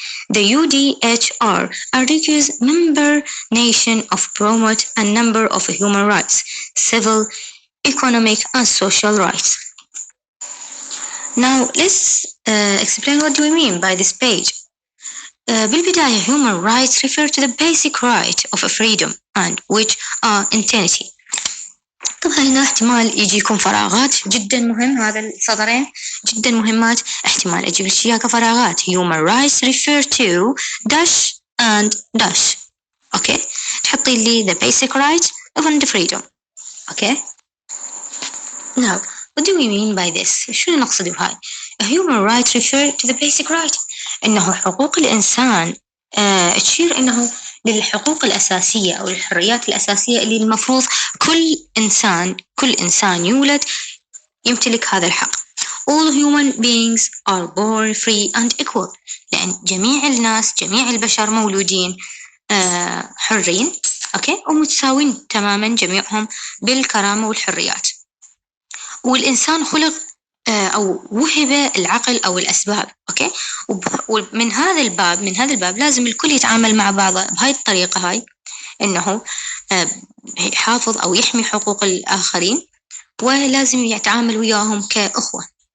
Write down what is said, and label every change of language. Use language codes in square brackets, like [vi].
[en] The UDHR urges member nations to promote a number of human rights, civil, economic, and social rights. Now let's explain what do we mean by this page. [ar] بالبداية [en] human rights refer to the basic right of freedom and which are integrity. [ar] طبعا هنا احتمال يجيكم فراغات جدا مهم. هذا السطرين جدا مهمات، احتمال أجيب الشيء كفراغات. [en] human rights refer to dash and dash. [ar] اوكي، تحطي لي [en] the basic right and the freedom. Okay. Now what do we mean by this؟ [ar] شنو نقصد بهاي؟ [en] human rights refer to the basic right. [ar] إنه حقوق الإنسان تشير إنه للحقوق الأساسية أو الحريات الأساسية اللي المفروض كل إنسان يولد يمتلك هذا الحق. [en] All human beings are born free and equal. [ar] لأن جميع الناس، جميع البشر مولودين حرين، أوكي، ومتساوين تماما جميعهم بالكرامة والحريات. والإنسان خلق أو وهب العقل أو الأسباب، أوكي، ومن هذا الباب لازم الكل يتعامل مع بعضه بهاي الطريقة هاي، إنه يحافظ أو يحمي حقوق الآخرين ولازم يتعامل وياهم كأخوة.